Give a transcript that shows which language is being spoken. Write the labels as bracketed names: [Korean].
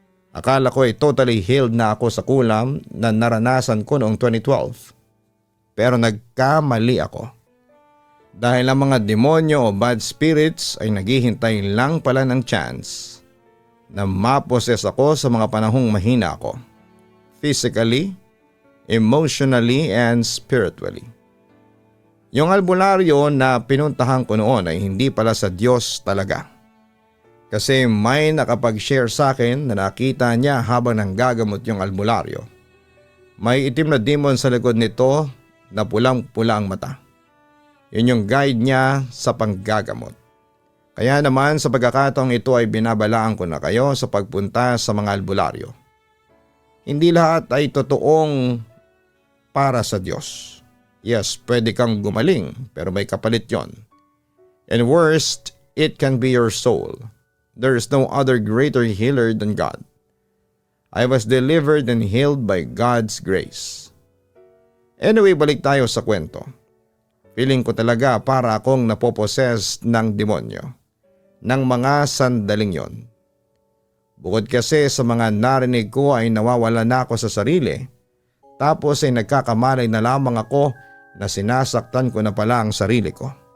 [Filipino] Akala ko ay [English] totally healed [Filipino] na ako sa kulam na naranasan ko noong 2012. Pero nagkamali ako. Dahil ang mga demonyo o bad spirits ay naghihintay lang pala ng chance na maposes ako sa mga panahong mahina ako. [English] Physically, emotionally, and spiritually. [Filipino] Yung albularyo na pinuntahan ko noon ay hindi pala sa Diyos talaga. Kasi may nakapag-share sa akin na nakita niya habang nanggagamot yung albularyo. May itim na demon sa likod nito na pulang-pula ang mata. Yun yung guide niya sa panggagamot. Kaya naman sa pagkakataong ito ay binabalaan ko na kayo sa pagpunta sa mga albularyo. Hindi lahat ay totoong para sa Diyos. [English] Yes, [Filipino] pwede kang gumaling pero may kapalit yon. [English] And worst, it can be your soul. There is no other greater healer than God. I was delivered and healed by God's grace. [Filipino] Anyway, balik tayo sa kwento. Feeling ko talaga para akong napoposes ng demonyo ng mga sandaling yon. Bukod kasi sa mga narinig ko ay nawawala na ako sa sarili, tapos ay nagkakamalay na lamang ako na sinasaktan ko na pala ang sarili ko.